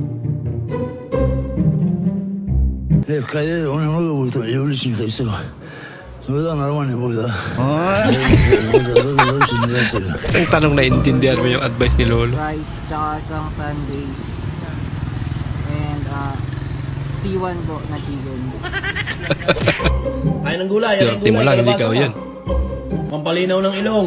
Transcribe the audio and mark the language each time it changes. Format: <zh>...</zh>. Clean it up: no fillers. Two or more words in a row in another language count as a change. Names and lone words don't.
<ru>Kaya ona много будет уличных и все. Ну да, нормально будет, да.</ru> <tl>Ang tanong na intindihan mo yung advice ni Lolo. Rice, tsaka isang sundae. And C1 po na chicken. Ay, ng gulay. Swerte mo lang, hindi ikaw yun. Pampalinaw ng ilong.</tl>